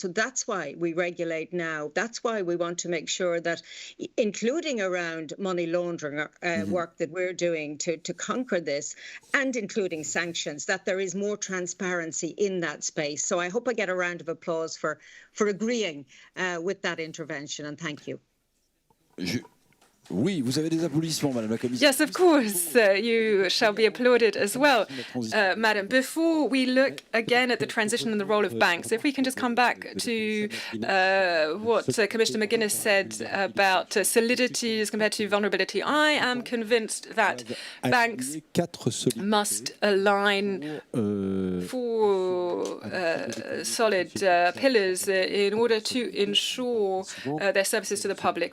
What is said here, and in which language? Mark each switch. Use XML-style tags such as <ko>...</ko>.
<en>So that's why we regulate now. That's why we want to make sure that, including around money laundering work that we're doing to conquer this, and including sanctions, that there is more transparency in that space. So I hope I get a round of applause for agreeing with that intervention, and thank you.</en> <fr>Oui, vous avez des applaudissements, Madame la Commissaire.</fr> <en>Yes, of course, you shall be applauded as well, Madam. Before we look again at the transition and the role of banks, if we can just come back to what Commissioner McGuinness said about solidity as compared to vulnerability. I am convinced that banks must align for solid pillars in order to ensure their services to the public.</en>